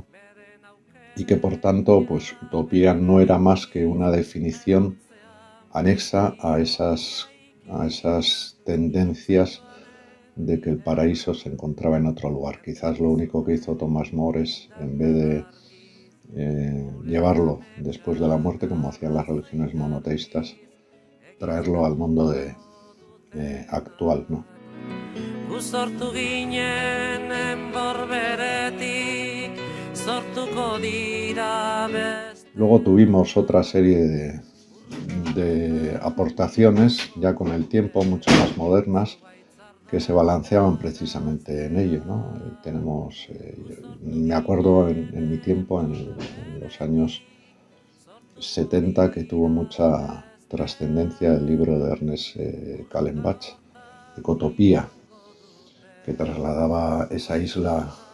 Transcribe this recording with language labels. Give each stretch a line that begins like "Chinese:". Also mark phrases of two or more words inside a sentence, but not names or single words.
Spanish: Y que por tanto, pues utopía no era más que una definición anexa a esas tendencias de que el paraíso se encontraba en otro lugar. Quizás lo único que hizo Thomas More es, en vez de llevarlo después de la muerte, como hacían las religiones monoteístas, traerlo al mundo actual, ¿no?
Basque: Sortu ginen enborberetik, sortuko dira beste.
Spanish: Luego tuvimos otra serie de aportaciones, ya con el tiempo, mucho más modernas, que se balanceaban precisamente en ello, ¿no? Me acuerdo en mi tiempo, en los años 70, que tuvo mucha trascendencia el libro de Ernest Callenbach, Ecotopía, que trasladaba esa isla